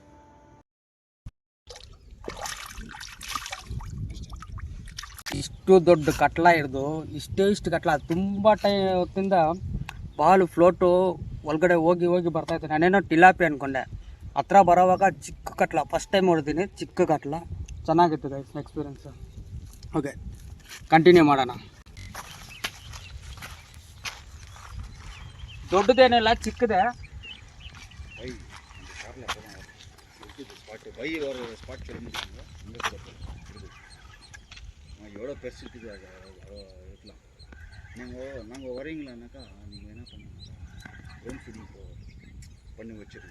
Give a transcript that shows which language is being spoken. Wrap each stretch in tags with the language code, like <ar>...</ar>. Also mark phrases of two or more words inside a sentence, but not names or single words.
<kn>ಇಷ್ಟು ದೊಡ್ಡ ಕಟ್ಲ ಹಿಡ್ದು ಇಷ್ಟು ಕಟ್ಲ ತುಂಬ ಹೊತ್ತಿಂದ</kn> <en>ball float</en> <kn>ಒಳಗಡೆ ಹೋಗಿ ಬರ್ತಾಯಿತ್ತು. ನಾನೇನೋ ಟಿಲಾಪಿ ಅಂದ್ಕೊಂಡೆ. ಹತ್ರ ಬರೋವಾಗ ಚಿಕ್ಕ ಕಟ್ಲ,</kn> <en>first time</en> <kn>ಹೊಡ್ತೀನಿ. ಚಿಕ್ಕ ಕಟ್ಲ ಚೆನ್ನಾಗಿತ್ತು</kn> <en>guys, experience. okay, continue</en> <kn>ಮಾಡೋಣ. ದೊಡ್ಡದೇನಿಲ್ಲ, ಚಿಕ್ಕದೇ.</kn> <ta>ஸ்பாட் தெரிஞ்சுக்காங்க. எவ்வளோ பெருசு இருக்குது அது இருக்கலாம். நாங்கள் வரீங்களானாக்கா நீங்கள் என்ன பண்ணுங்கனாக்கா</ta> <en>drone feeding</en> <ta>பண்ணி வச்சுருங்க.</ta>